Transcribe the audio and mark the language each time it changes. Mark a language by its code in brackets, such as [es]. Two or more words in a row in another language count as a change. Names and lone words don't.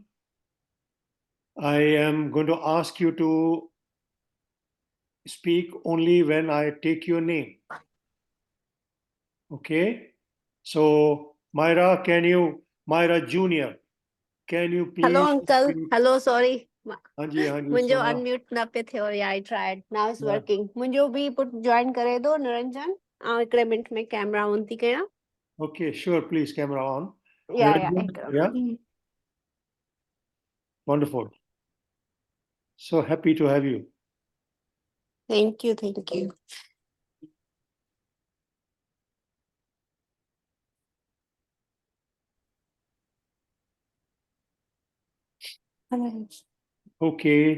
[en] I am going to ask you to speak only when I take your name. Okay? So Myra Junior, can you please? Hello, uncle. Hello, sorry. [sd] हाँ जी मुंहिंजो Sona. [en] unmute [sd] न पे थियो. [en] Yeah, I tried. Now it's Yeah. working. [sd] मुंहिंजो बि [en] put join [sd] करे दो निरंजन. हिकिड़े मिंट में [en] camera on [sd] थी कयां. [en] Okay, sure, please, camera on. Yeah, Niranjan? Ekram. Yeah, wonderful. So happy to have you. Thank you, thank you. Okay.